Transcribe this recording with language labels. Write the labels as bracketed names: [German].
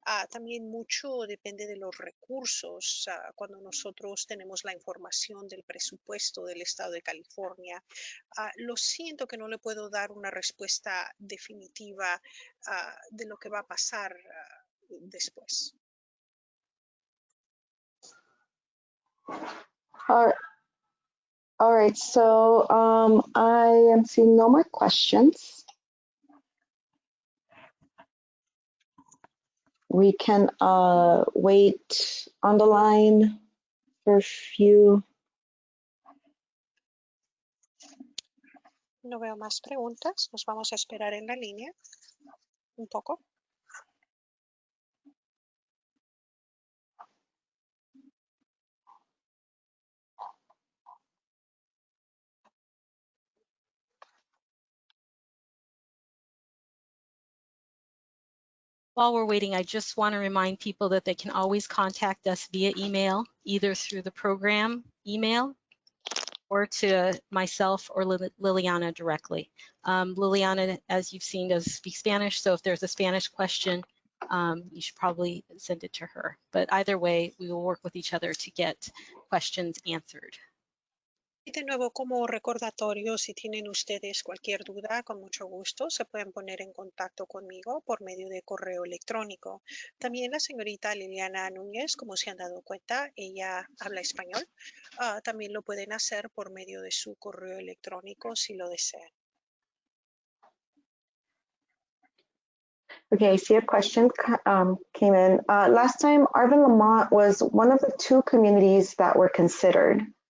[Spanish] También mucho depende de los recursos. Cuando nosotros tenemos la información del presupuesto del estado de California, lo siento que no le puedo dar una respuesta definitiva de lo que va a pasar después. [English] All right, so I am seeing no more questions. We can wait on the line for a few. [Spanish] No veo más preguntas. Nos vamos a esperar en la línea un poco. [English] While we're waiting, I just want to remind people that they can always contact us via email, either through the program email or to myself or Liliana directly. Liliana, as you've seen, does speak Spanish, so if there's a Spanish question, you should probably send it to her. But either way, we will work with each other to get questions answered. [Spanish] Y de nuevo, como recordatorio, si tienen ustedes cualquier duda, con mucho gusto se pueden poner en contacto conmigo por medio de correo electrónico. También la señorita Liliana Núñez, como se han dado cuenta, ella habla español. También lo pueden hacer por medio de su correo electrónico si lo desean. [English] Okay, I see a question came in. Last time, Urban Lamont was one of the two communities that were considered.